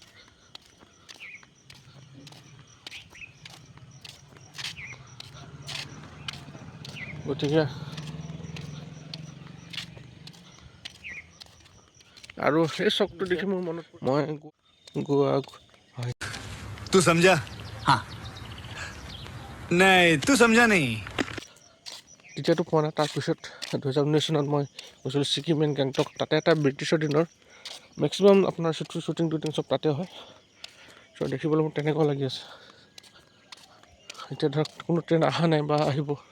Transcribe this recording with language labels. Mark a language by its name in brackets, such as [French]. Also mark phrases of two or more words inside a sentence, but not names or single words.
[Assamese] গতিকে আৰু সেই চকটো দেখি মোৰ মনত মই গোৱা হয়। [Hindi] तू समझा? हाँ नहीं तू समझा नहीं। [Assamese] তেতিয়াতো পোৱা নাই। তাৰপিছত 2019 চনত মই গৈছিলোঁ ছিকিম এণ্ড গেংটক। তাতে এটা ব্ৰিটিছৰ দিনৰ মেক্সিমাম আপোনাৰ শ্বুটিং টুটিং চব তাতে হয়। চ' দেখিবলৈ মোৰ তেনেকুৱা লাগি আছে। এতিয়া ধৰক কোনো ট্ৰেইন অহা নাই বা আহিব।